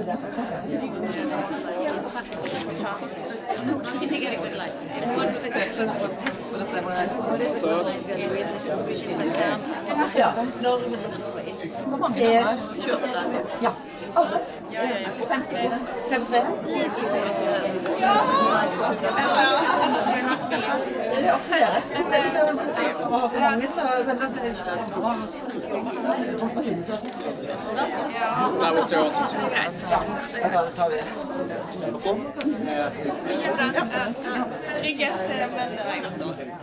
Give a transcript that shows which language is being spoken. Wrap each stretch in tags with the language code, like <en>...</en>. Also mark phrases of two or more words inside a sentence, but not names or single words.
<no>Så mange har kjøpt der. Ja. Alle? Ja. 50? 50? Ja! Det er flere. Hvis jeg har for mange, så vil jeg tro</no> <en>Now is there also some</en> <no>da tar vi det. Ikke se, men jeg også.</no>